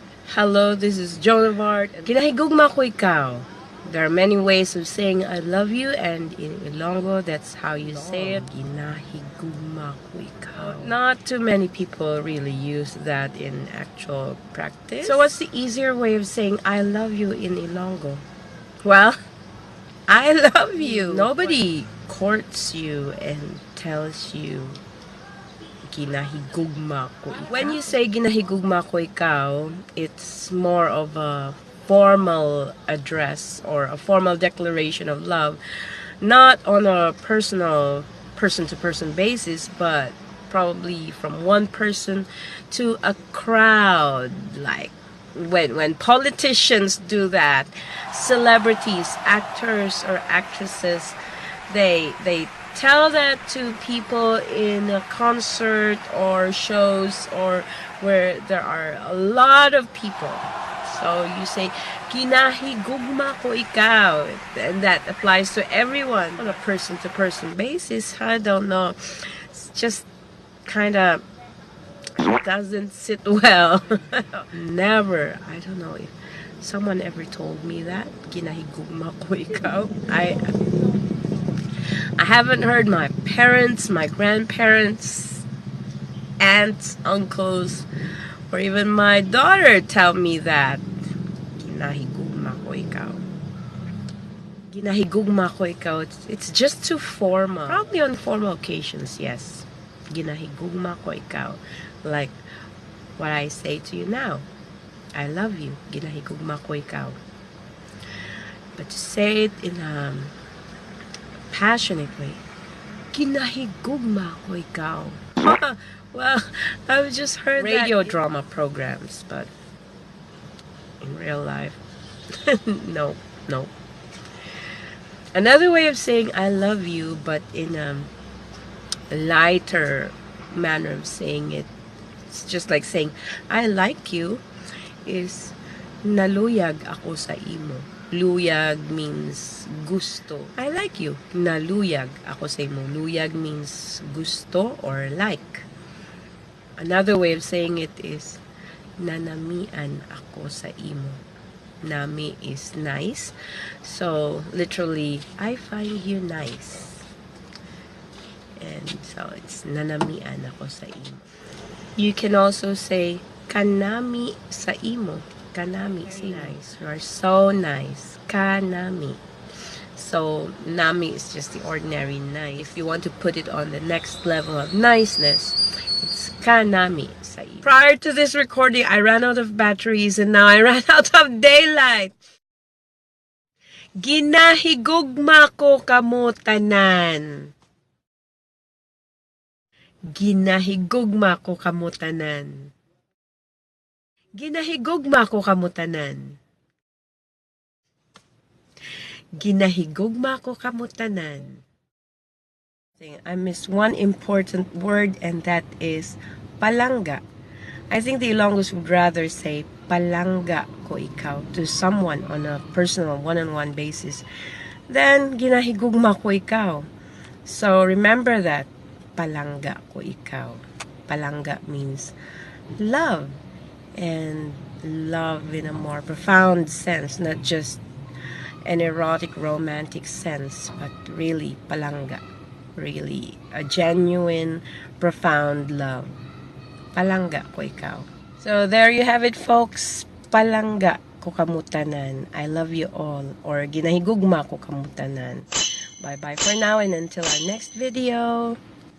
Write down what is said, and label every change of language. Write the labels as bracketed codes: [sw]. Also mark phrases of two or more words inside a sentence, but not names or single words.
[en] Hello, this is Joan of Art. [hil] Ginahigugma ko ikaw. [en] There are many ways of saying I love you, and in Ilonggo, that's how you say it. [hil] Ginahigugma ko ikaw. [en] Not too many people really use that in actual practice. So what's the easier way of saying I love you in Ilonggo? Well, I love you. Nobody courts you and tells you [hil] ginahigugma ko ikaw. [en] When you say [hil] ginahigugma ko ikaw, [en] it's more of a formal address or a formal declaration of love, not on a personal person-to-person basis, but probably from one person to a crowd, like when politicians do that, celebrities, actors or actresses, they tell that to people in a concert or shows or where there are a lot of people. So you say, [hil] ginahigugma ko ikaw. [en] And that applies to everyone on a person-to-person basis. I don't know. It's just kind of doesn't sit well. Never. I don't know if someone ever told me that. [hil] Ginahigugma ko ikaw. [en] I haven't heard my parents, my grandparents, aunts, uncles, or even my daughter tell me that. [hil] Ginahigugma ko ikaw. Ginahigugma ko ikaw. [en] It's just too formal. Probably on formal occasions, yes. [hil] Ginahigugma ko ikaw. [en] Like what I say to you now. I love you. [hil] Ginahigugma ko ikaw. [en] But to say it in a passionate way, [hil] ginahigugma ko ikaw. [en] Well, I've just heard radio drama programs, but in real life, no. Another way of saying I love you, but in a lighter manner of saying it, it's just like saying I like you, is [hil] naluyag ako sa imo. [en] Luyag means gusto. I like you. [hil] Naluyag ako sa imo. [en] Luyag means gusto or like. Another way of saying it is [hil] nanamian ako sa imo. [en] Nami is nice. So literally, I find you nice. And so it's [hil] nanamian ako sa imo. [en] You can also say [hil] kanami sa imo. [en] Kanami, say nice. You are so nice. Kanami. So, nami is just the ordinary nice. If you want to put it on the next level of niceness, it's [hil] kanami sa imo. [en] Prior to this recording, I ran out of batteries and now I ran out of daylight. [hil] Ginahigugma ko kamo tanan. Ginahigugma ko kamo tanan. Ginahigugma ko kamo tanan. Ginahigugma ko kamo tanan. [en] I missed one important word, and that is palangga. I think the Ilonggos would rather say [hil] palangga ko ikaw [en] to someone on a personal one-on-one basis than [hil] ginahigugma ko ikaw. [en] So remember that. [hil] Palangga ko ikaw. [en] Palangga means love. And love in a more profound sense, not just an erotic romantic sense, but really palangga, really a genuine profound love. [hil] Palangga ko ikaw. [en] So there you have it, folks. [hil] Palangga ko kamutanan. [en] I love you all, or [hil] ginahigugma ko kamutanan. [en] Bye bye for now, and until our next video.